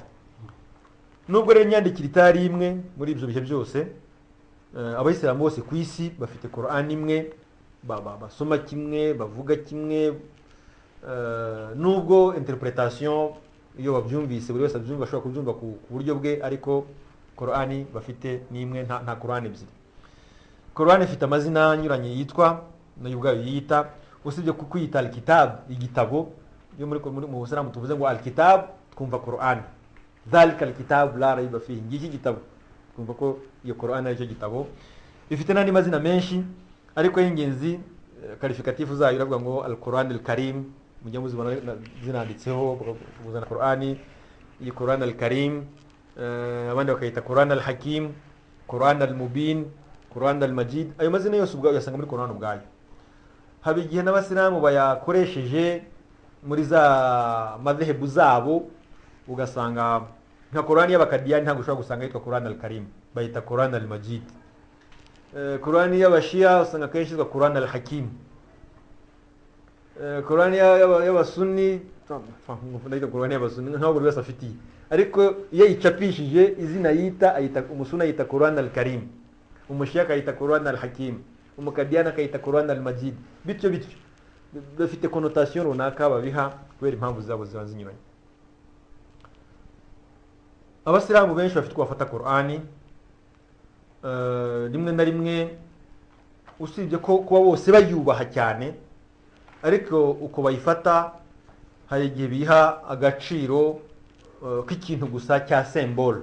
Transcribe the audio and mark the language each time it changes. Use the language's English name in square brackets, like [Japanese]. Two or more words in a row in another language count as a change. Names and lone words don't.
[Kinyarwanda] Nubwo rero imyandikire itari imwe muri ibyo bihe byose, abayisilamu bose ku isi bafite Korani imwe, basoma kimwe, bavuga kimwe, nubwo interpretation iyo babyumvise buri wese abyumva ashobora kubyumva ku buryo bwe, ariko Korani bafite ni imwe, nta Korani ebyiri. Korani ifite amazina anyuranye yitwa, nayo ubwayo yiyita, usibye kwiyita al-kitab, igitabo. Iyo mu Busilamu tuvuze ngo al-kitab twumva Korani, [Arabic] ذلك الكتاب لا ريب فيه, [Kinyarwanda] ngiki gitabo, twumva ko iyo Korani ari cyo gitabo. Ifite n'andi mazina menshi, ariko y'ingenzi qualificatif zayo iravuga ngo al-Quran al-Karim, mujya muzibona zinanditseho kuzana Qur'ani, iyi Quran al-Karim, abandi bakayita Quran al-Hakim, Quran al-Mubin, Quran al-Majid. Ayo mazina yose ubwayo yasanga muri Quran ubwayo. Haba igihe n'abasilamu bayakoresheje muri za madhehebu zabo, ugasanga nka Quran y'abakadiyani ntabwo ushobora gusanga yitwa Quran al-Karim, bayita Quran al-Majid. Quran y'abashia usanga kenshi yitwa Quran al-Hakim. Quran y'abasunni ndayita Quran y'abasunni nkaho buri wese afitiye, ariko iyo yicapishije izina yita ayita umusuna yita Quran al-Karim, umushia akayita Quran al-Hakim, umukadiyani akayita Quran al-Majid, bityo bafite connotation runaka babiha kubera impamvu zabo ziba zinyuranye. Abasilamu benshi bafite kubafata Qur'ani, rimwe na rimwe usibye ko kuba bose bayubaha cyane, ariko uko bayifata hari igihe biha agaciro k'ikintu gusa cya symbol.